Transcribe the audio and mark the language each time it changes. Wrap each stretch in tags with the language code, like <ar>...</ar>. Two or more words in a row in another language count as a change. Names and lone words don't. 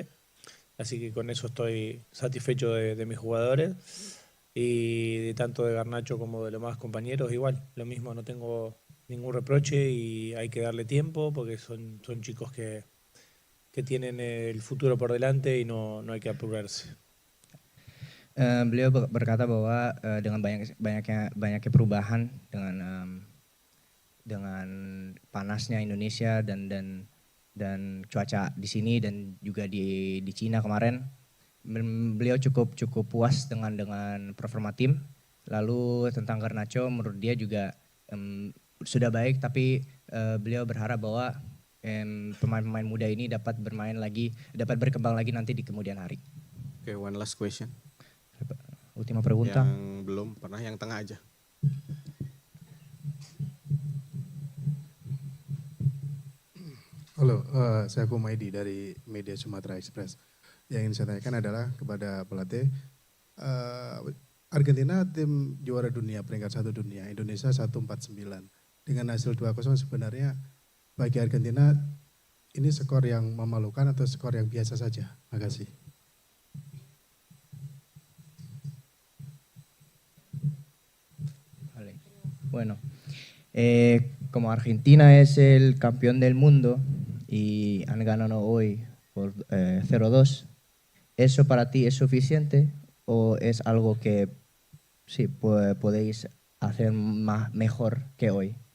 <es>Así que con eso estoy satisfecho de mis jugadores y de tanto de Garnacho como de los demás compañeros, igual, lo mismo, no tengo ningún reproche y hay que darle tiempo porque son chicos que tienen el futuro por delante y no hay que apurarse.</es> <id>Beliau berkata bahwa dengan banyaknya perubahan dengan panasnya Indonesia dan cuaca di sini dan juga di Cina kemarin, beliau cukup puas dengan performa tim. Lalu tentang Garnacho, menurut dia juga sudah baik, tapi beliau berharap bahwa pemain-pemain muda ini dapat berkembang lagi nanti di kemudian hari.</id> <en>Okay, one last question.</en> <es>Ultima pregunta.</es> <id>Yang belum pernah, yang tengah aja. Halo, saya Kumaidi dari Media Sumatera Express. Yang ingin saya tanyakan adalah kepada pelatih, Argentina tim juara dunia, peringkat 1 dunia, Indonesia 149. Dengan hasil 2-0 sebenarnya bagi Argentina ini skor yang memalukan atau skor yang biasa saja? Makasih.</id> <es>Bueno, como Argentina es el campeón del mundo y han ganado hoy por 0-2, ¿eso para ti es suficiente o es algo que sí podéis hacer mejor que hoy?</es>